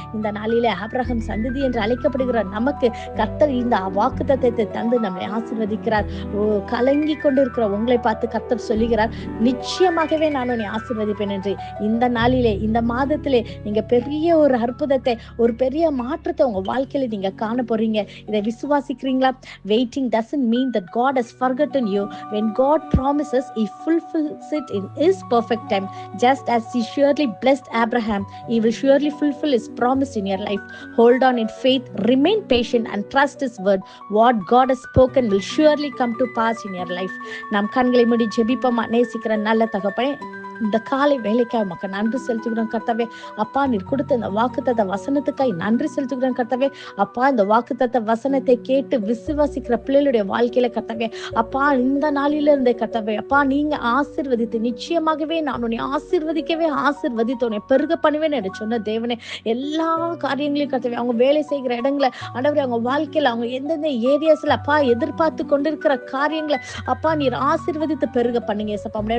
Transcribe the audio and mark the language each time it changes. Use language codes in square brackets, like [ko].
[ta] இந்த நாளிலே ஆபிரகாம் சந்ததி என்று அழைக்கப்படுகிற நமக்கு கர்த்தர் இந்த வாக்குத்தத்தத்தை தந்து நம்மை ஆசீர்வதிக்கிறார். கலங்கி கொண்டிருக்கிற உங்களை பார்த்து கர்த்தர் சொல்லுகிறார், நிச்சயமாகவே நான் உன்னை ஆசீர்வதிப்பேன் என்று. இந்த நாளிலே இந்த மாதத்திலே நீங்க பெரிய ஒரு அற்புதத்தை ஒரு பெரிய மாற்றத்தை உங்க வாழ்க்கையில நீங்க காண போறீங்க. இதை விசுவாசிக்கிறீங்களா? [en] Waiting doesn't mean that God has forgotten you. When God promises, He fulfills it in His perfect time. Just as He surely blessed Abraham, He will surely fulfill His promise in your life. Hold on in faith, remain patient and trust His word. What God has spoken will surely come to pass in your life. [ta] நாம் கண்களை மூடி ஜெபிப்போமா? நேசிக்கிற நல்ல தகப்பனே, இந்த காலை வேலைக்காக உமக்கு நன்றி செலுத்துகிறோம் கர்த்தாவே. அப்பா, நீர் கொடுத்த இந்த வாக்குத்தத்த வசனத்துக்காய் நன்றி செலுத்துகிறோம் கர்த்தாவே. அப்பா, இந்த வாக்குத்தத்த வசனத்தை கேட்டு விசுவாசிக்கிற பிள்ளைகளுடைய வாழ்க்கையில கர்த்தாவே, அப்பா இந்த நாளில இருந்தே கர்த்தாவே, அப்பா நீங்க ஆசீர்வதித்து நிச்சயமாகவே நான் உன்னை ஆசீர்வதிக்கவே ஆசீர்வதித்து உன்னை பெருக பண்ணுவேன் என்று சொன்ன தேவனே, எல்லா காரியங்களையும் கர்த்தாவே அவங்க வேலை செய்கிற இடங்களை ஆண்டவரே, அவங்க வாழ்க்கையில அவங்க எந்தெந்த ஏரியாஸ்ல அப்பா எதிர்பார்த்து கொண்டிருக்கிற காரியங்களை அப்பா நீர் ஆசீர்வதித்து பெருக பண்ணுங்க ஏசப்பா.